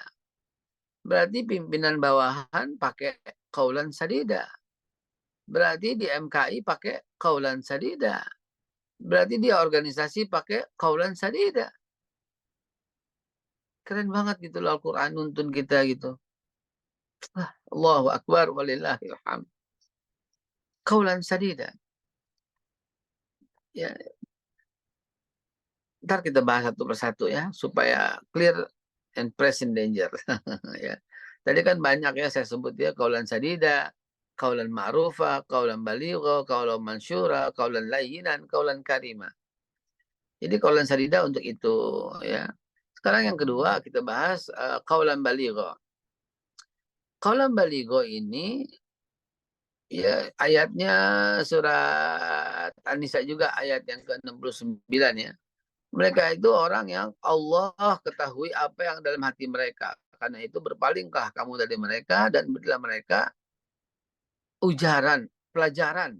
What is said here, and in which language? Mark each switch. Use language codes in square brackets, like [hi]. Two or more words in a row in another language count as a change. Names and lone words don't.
[id] Berarti pimpinan bawahan pakai [ar] قولا سديدا. [id] Berarti di MKI pakai [ar] قولا سديدا. [id] Berarti dia organisasi pakai [ar] قولا سديدا. [id] Keren banget gitu loh Al-Quran nuntun kita gitu. [ar] الله أكبر ولله الحمد. قولا سديدا. [id] Ya, ntar kita bahas satu persatu ya supaya [en] clear and present danger. [id] Ya. Tadi kan banyak ya saya sebut ya [ar] قولا سديدا، قولا معروفا، قولا بليغا، قولا ميسورا، قولا لينا، قولا كريما. [id] Jadi [ar] قولا سديدا [id] untuk itu ya. Sekarang yang kedua kita bahas [ar] قولا بليغا. قولا بليغا [id] ini ya ayatnya surat An-Nisa juga ayat yang ke-69 ya. Mereka itu orang yang Allah ketahui apa yang dalam hati mereka. Karena itu berpalingkah kamu dari mereka dan berilah mereka ujaran, pelajaran.